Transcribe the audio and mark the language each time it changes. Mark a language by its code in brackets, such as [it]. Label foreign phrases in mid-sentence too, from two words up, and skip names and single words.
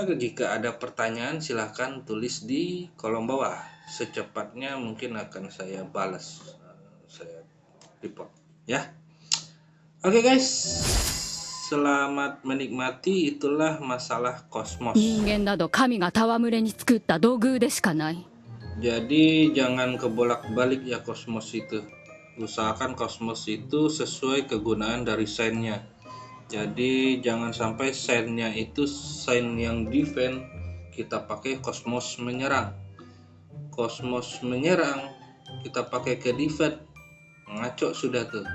[id] Jika ada pertanyaan silahkan tulis di kolom bawah. Secepatnya mungkin akan saya balas. Saya report ya. Oke guys. Selamat menikmati. Itulah masalah Cosmos. [ja] 人間など神が戯れに作った道具でしかない。 [id] Jadi jangan kebolak-balik ya Cosmos itu. Usahakan Cosmos itu sesuai kegunaan dari sign-nya. Jadi jangan sampai sign-nya itu sign yang defense, kita pakai Cosmos menyerang. Cosmos menyerang, kita pakai ke defense, ngaco sudah tuh.